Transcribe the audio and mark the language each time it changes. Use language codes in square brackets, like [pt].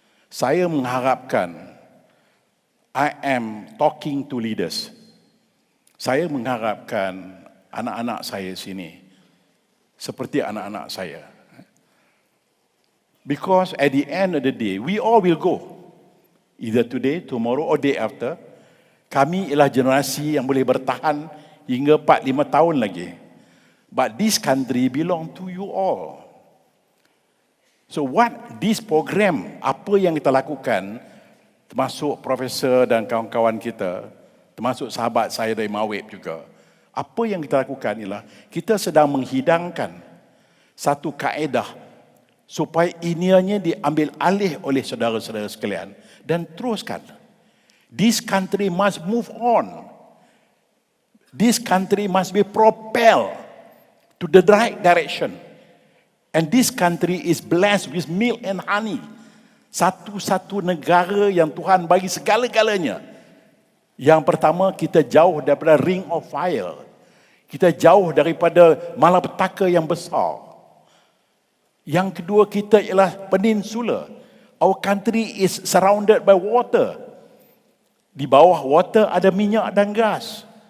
[ms] Saya mengharapkan, [en] I am talking to leaders. [ms] Saya mengharapkan anak-anak saya sini seperti anak-anak saya. [en] Because at the end of the day, we all will go. Either today, tomorrow or day after. [ms] Kami ialah generasi yang boleh bertahan hingga 4-5 tahun lagi. [en] But this country belong to you all. So what this program, [ms] apa yang kita lakukan, termasuk profesor dan kawan-kawan kita, termasuk sahabat saya dari Mawib juga, apa yang kita lakukan ialah kita sedang menghidangkan satu kaedah supaya inianya diambil alih oleh saudara-saudara sekalian dan teruskan. [en] This country must move on. This country must be propelled to the right direction. And this country is blessed with milk and honey. [ms] Satu-satu negara yang Tuhan bagi segala-galanya. Yang pertama, kita jauh daripada [en] ring of fire. [ms] Kita jauh daripada malapetaka yang besar. Yang kedua, kita ialah peninsula. [en] Our country is surrounded by water. [ms] Di bawah water ada minyak dan gas.